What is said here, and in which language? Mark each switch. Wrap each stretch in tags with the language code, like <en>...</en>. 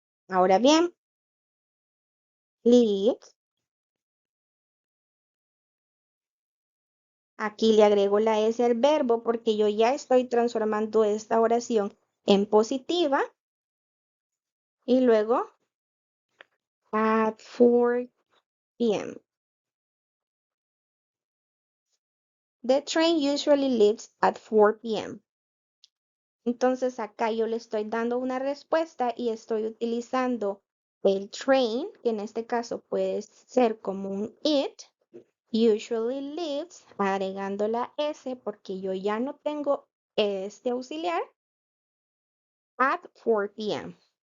<es>ahora bien, leaves, aquí le agrego la S al verbo porque yo ya estoy transformando esta oración en positiva y luego</es> <en>at 4 p.m. The train usually leaves at 4 p.m.</en> <es>Entonces acá yo le estoy dando una respuesta y estoy utilizando el train, que en este caso puede ser como un it,</es> <en>usually leaves,</en> <es>agregando la S porque yo ya no tengo este auxiliar,</es> <en>at 4 p.m.</en>